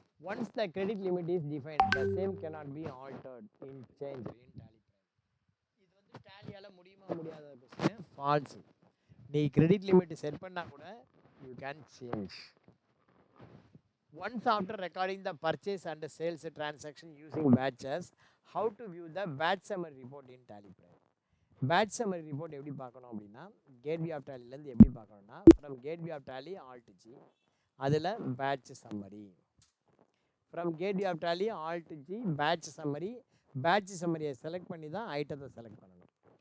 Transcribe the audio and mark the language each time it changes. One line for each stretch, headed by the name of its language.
English: Once the credit limit is defined, the same cannot be altered in change in Tally.
Tamil: இது வந்து டேலியால் முடியுமா முடியாத question? Falls. நீ credit limit set பண்ணால் கூட
English: You can change. Once after recording the purchase and sales transaction using batches, how to view the batch summary report in Tally Prime?
Tamil: Batch summary report எப்படி பார்க்கணும் அப்படின்னா gateway of டேலிலேருந்து எப்படி பார்க்கணும்னா from gateway of tally alt G, அதில் batch summary. From gateway of tally alt G batch summary. Batch சம்மரியை select பண்ணி தான் ஐட்டத்தை select பண்ணணும்.